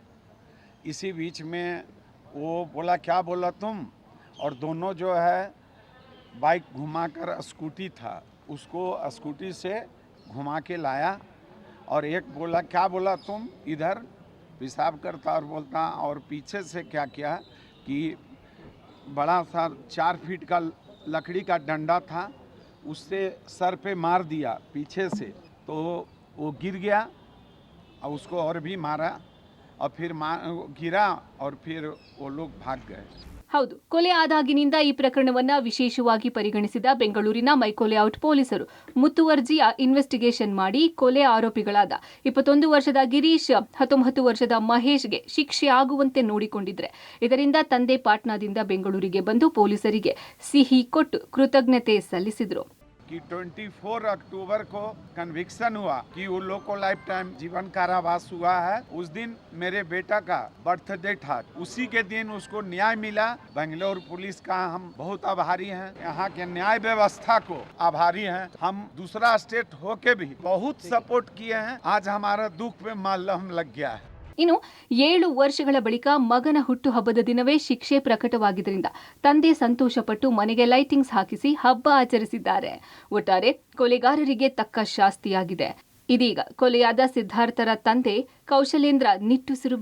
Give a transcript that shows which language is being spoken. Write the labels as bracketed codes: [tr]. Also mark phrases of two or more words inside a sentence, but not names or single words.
[hi] इसी बीच में वो बोला क्या बोला तुम, और दोनों जो है बाइक घुमाकर स्कूटी था उसको स्कूटी से घुमा के लाया, और एक बोला क्या बोला तुम, इधर पेशाब करता और बोलता, और पीछे से क्या किया कि बड़ा सा 4 फीट का लकड़ी का डंडा था, उससे सर पे मार दिया पीछे से, तो वो गिर गया और उसको और भी मारा, और फिर गिरा और फिर वो लोग भाग गए. [kn] ಹೌದು, ಕೊಲೆ ಆದಾಗಿನಿಂದ ಈ ಪ್ರಕರಣವನ್ನ ವಿಶೇಷವಾಗಿ ಪರಿಗಣಿಸಿದ ಬೆಂಗಳೂರಿನ ಮೈಕೋಲೇಔಟ್ ಪೊಲೀಸರು ಮುತುವರ್ಜಿಯ ಇನ್ವೆಸ್ಟಿಗೇಷನ್ ಮಾಡಿ ಕೊಲೆ ಆರೋಪಿಗಳಾದ 21 ವರ್ಷದ ಗಿರೀಶ್, 19 ವರ್ಷದ ಮಹೇಶ್ಗೆ ಶಿಕ್ಷೆ ಆಗುವಂತೆ ನೋಡಿಕೊಂಡಿದ್ರೆ. ಇದರಿಂದ ತಂದೆ ಪಾಟ್ನಾದಿಂದ ಬೆಂಗಳೂರಿಗೆ ಬಂದು ಪೊಲೀಸರಿಗೆ ಸಿಹಿ ಕೊಟ್ಟು ಕೃತಜ್ಞತೆ ಸಲ್ಲಿಸಿದ್ರು. [hi] कि 24 अक्टूबर को कन्विक्शन हुआ कि उन लोग को [en] life time [hi] जीवन कारावास हुआ है। उस दिन मेरे बेटा का बर्थडे था, उसी के दिन उसको न्याय मिला। बेंगलोर पुलिस का हम बहुत आभारी हैं, यहाँ के न्याय व्यवस्था को आभारी हैं। हम दूसरा स्टेट होके भी बहुत सपोर्ट किए हैं। आज हमारा दुख पे मलहम लग गया है. [kn] ಇನ್ನು 7 ವರ್ಷಗಳ ಬಳಿಕ ಮಗನ ಹುಟ್ಟುಹಬ್ಬದ ದಿನವೇ ಶಿಕ್ಷೆ ಪ್ರಕಟವಾಗಿದ್ದರಿಂದ ತಂದೆ ಸಂತೋಷಪಟ್ಟು ಮನೆಗೆ ಲೈಟಿಂಗ್ಸ್ ಹಾಕಿಸಿ ಹಬ್ಬ ಆಚರಿಸಿದ್ದಾರೆ. ಒಟ್ಟಾರೆ ಕೊಲೆಗಾರರಿಗೆ ತಕ್ಕ ಶಾಸ್ತಿಯಾಗಿದೆ. ಇದೀಗ ಕೊಲೆಯಾದ ಸಿದ್ಧಾರ್ಥರ ತಂದೆ ಕೌಶಲೇಂದ್ರ ನಿಟ್ಟುಸಿರು ಬಿಟ್ಟಿದ್ದಾರೆ.